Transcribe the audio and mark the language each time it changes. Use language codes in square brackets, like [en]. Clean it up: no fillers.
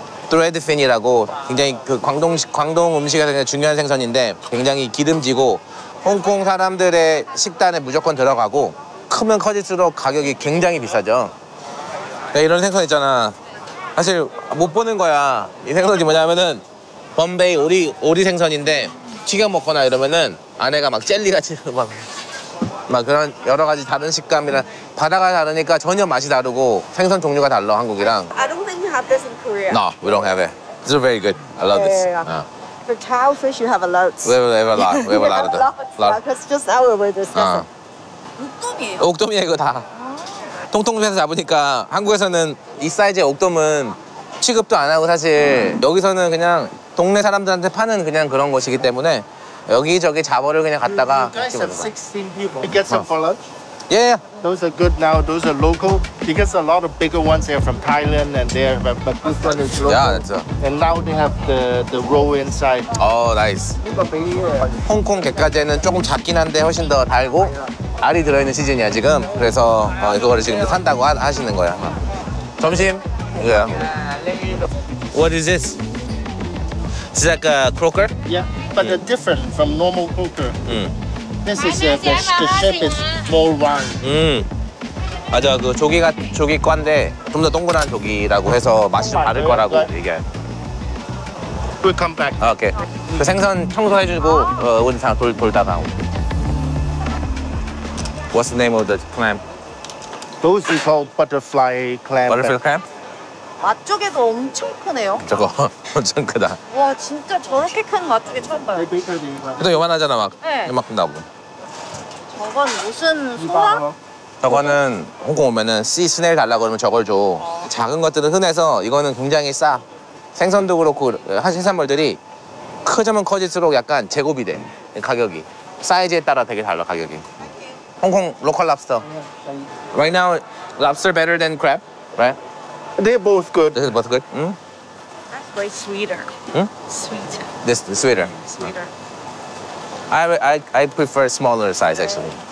[ko] 트레드핀이라고 굉장히 그 광동 음식에서 굉장히 중요한 생선인데 굉장히 기름지고 홍콩 사람들의 식단에 무조건 들어가고 크면 커질수록 가격이 굉장히 비싸죠. 이런 생선 있잖아. 사실 못 보는 거야. 이 생선이 뭐냐면은 범베이 오리 생선인데 튀겨 먹거나 이러면은 안에가 막 젤리같이 막 그런 여러 가지 다른 식감이랑 바다가 다르니까 전혀 맛이 다르고 생선 종류가 달라 한국이랑. [en] I don't think you have this in Korea. No, we don't have it. This is very good. I love this. For cowfish, you have a lot. We have a lot. We have a lot of them. That's just how we're discussing. [ko] 옥돔이에요. 옥돔이야 이거 다. 통통에서 잡으니까 한국에서는 이 사이즈의 옥돔은 취급도 안 하고 사실 여기서는 그냥 동네 사람들한테 파는 그냥 그런 것이기 때문에 여기저기 잡어를 그냥 갖다가. [en] You guys have 16 people. You get some for lunch? Yeah. Those are good now. Those are local because a lot of bigger ones are from Thailand and they're but this one is local. Yeah, that's And now they have the roe inside. Oh, nice. [ko] 홍콩 갯가재는 조금 작긴 한데 훨씬 더 달고 알이 들어있는 시즌이야 지금. 그래서 이거를 지금 산다고 하시는 거야. 점심 이거야. [en] What is this? Is that like a croaker? Yeah, but they're different from normal croaker. This is the shape is more round. [ko] 맞아, 그 조기과인데 좀 더 동그란 조기라고 해서 맛이 좀 다를 거라고 얘기해. [en] We'll come back. [ko] 오케이. 그 생선 청소해주고 우리 다 돌다가. [en] What's the name of the clam? Those we call butterfly clam. Butterfly clam? [ko] 맛조개도 엄청 크네요. 저거 엄청 크다. 와 진짜 저렇게 큰 맛조개 처음 봐요. 또 요만하잖아 막. 네. 이만큼 나오고. 저건 무슨 소라? 저거는 홍콩 오면은 씨 스네일 달라고 그러면 저걸 줘. 작은 것들은 흔해서 이거는 굉장히 싸. 생선도 그렇고 해산물들이 크자면 커질수록 약간 제곱이 돼. 가격이. 사이즈에 따라 되게 달라 가격이. [en] 홍콩 local lobster. Right now, lobster better than crab, right? They're both good. This is both good. That's way sweeter. Sweeter. This is sweeter. Sweeter. I prefer smaller size actually.